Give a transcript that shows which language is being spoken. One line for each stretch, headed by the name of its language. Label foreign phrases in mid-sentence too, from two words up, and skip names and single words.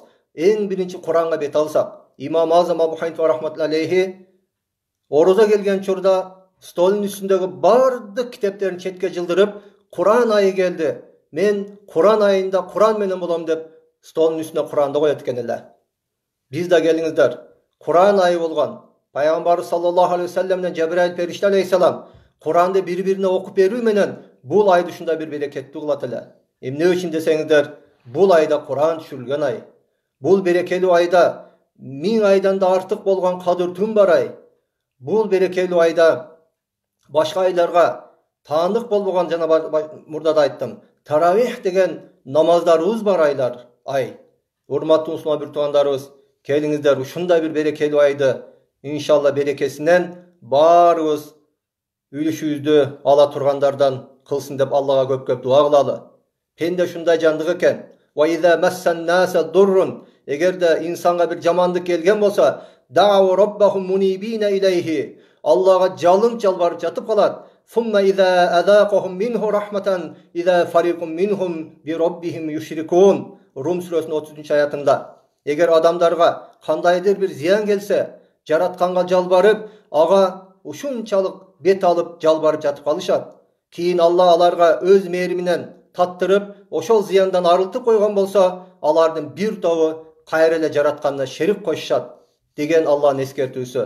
Kyrgyz: Эң биринчи Куранга бет алсак, Имам Азам Абу Ханифа
Arabic: رحمة الله عليه
Kyrgyz: орозо келген чорда столдун үстүндөгү бардык китептерин четке жылдырып, Куран айы келди. Мен Куран айында Куран менен болом деп столдун үстүнө Куранды коет экен эле. Биз да келиңиздер. Куран айы болгон Пайгамбар
Arabic: صلى الله عليه وسلم
Kyrgyz: менен Жабраил периште алейхиссалам Куранды бири-бирине окуп берүү менен бул айды ушундай бир берекеттүү кылат эле. Эмне үчүн десеңиздер, бул айда Куран түшүрүлгөн ай. Бул берекелүү айда 1000 айдан да артык болгон кадыр түн бар ай. Бул берекелүү айда башка айларга таандык болбогон, жана мурда да айттым, таравих деген намаздарыбыз бар айлар ай. Урматтуу мусулман бир туугандарыбыз, келиңиздер ушундай бир берекелүү айды иншалла берекесинен баарыбыз үлүшүбүздү ала тургандардан кылсын деп Аллага көп-көп дуа кылалы. Пенде ушундай жандык экен.
Arabic: وإذا مس الناس ضر,
Kyrgyz: эгерде инсанга бир жамандык келген болсо,
Arabic: دعوا ربهم منيبين إليه,
Kyrgyz: Аллага жалын жалбарып жатып калат.
Arabic: ثم إذا أذاقهم منه رحمة إذا فريق منهم بربهم يشركون.
Kyrgyz: Рум сүрөсүнүн 33-аятында. Эгер адамдарга кандайдыр бир зыян келсе, жаратканга жалбарып, ага ушунчалык бет алып жалбарып жатып калышат. Кийин Алла аларга өз мээриминен таттырып, ошол зыяндан арылтып койгон болсо, алардын бир тобу кайра эле жаратканына шерик кошушат деген Алланын эскертүүсү.